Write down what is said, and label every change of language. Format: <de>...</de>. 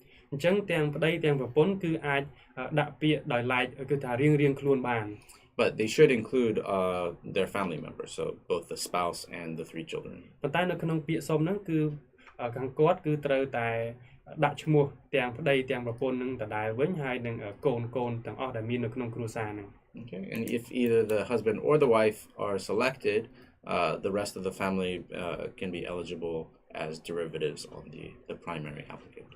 <km>អញ្ចឹងទាំងប្តីទាំងប្រពន្ធគឺអាចដាក់ពាក្យដោយឡែកគឺថារៀងខ្លួនបាន</km> <en>But they should include their family members, so both the spouse and the 3 children.</en> <km>ប៉ុន្តែនៅក្នុងពាក្យសុំហ្នឹងគឺខាងគាត់គឺត្រូវតែដាក់ឈ្មោះទាំងប្តីទាំងប្រពន្ធនឹងដដែលវិញហើយនឹងកូនទាំងអស់ដែលមាននៅក្នុងគ្រួសារហ្នឹង</km> <en>Okay, and if either the husband or the wife are selected, the rest of the family can be eligible as derivatives on the primary applicant.</en>